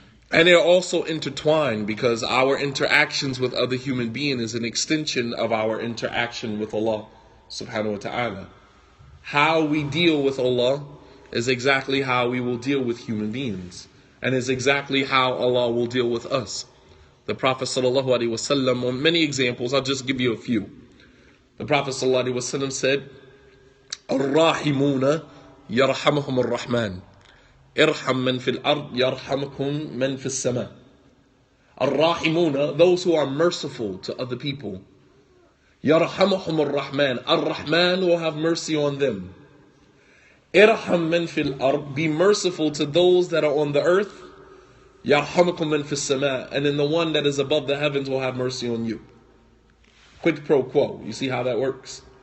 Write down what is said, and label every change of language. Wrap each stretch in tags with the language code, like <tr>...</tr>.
<en>And they're also intertwined, because our interactions with other human beings is an extension of our interaction with Allah subhanahu wa ta'ala. How we deal with Allah is exactly how we will deal with human beings, and is exactly how Allah will deal with us. The Prophet sallallahu alaihi wasallam, on many examples, I'll just give you a few. The Prophet sallallahu alaihi wasallam said,</en> <ar>الراحمون يرحمهم الرحمن ارحم من في الأرض يرحمكم من في السماء. الراحمون,</ar> <en>those who are merciful to other people.</en> <ar>يرحمهم الرحمن,</ar> <en>Ar-Rahman will have mercy on them.</en> <ar>Irham man fil ard,</ar> <en>be merciful to those that are on the earth.</en> <ar>Yarhamukum man fis sama,</ar> <en>and then the one that is above the heavens will have mercy on you. Quid pro quo. You see how that works?</en>